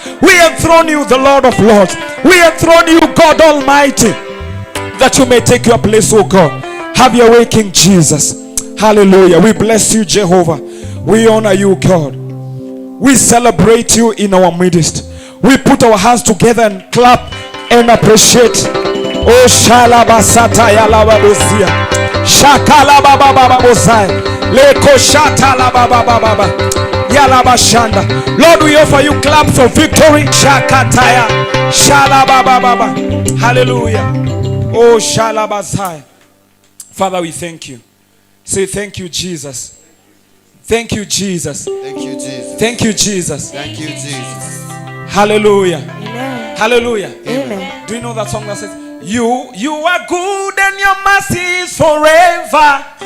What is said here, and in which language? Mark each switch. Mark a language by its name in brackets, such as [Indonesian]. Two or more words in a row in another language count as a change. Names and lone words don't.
[English] We enthrone you, the Lord of Lords. We enthrone you, God Almighty, that you may take your place, oh God. Have your way, King Jesus. Hallelujah. We bless you, Jehovah. We honor you, God. We celebrate you in our midst. We put our hands together and clap and appreciate. Oh, shalabasata yalababozia. Shakalababababozai. Leko shatalababababa. Yalabashanda. Lord, we offer you claps of victory. Shakataya. Shalababababa. Hallelujah. Oh, shalabasai. Father, we thank you. Say thank you, Jesus. Thank you, Jesus. Thank you, Jesus. Thank you, Jesus. Thank you, Jesus. Hallelujah. Amen. Hallelujah. Amen. Do you know that song that says, You are good and your mercy is forever.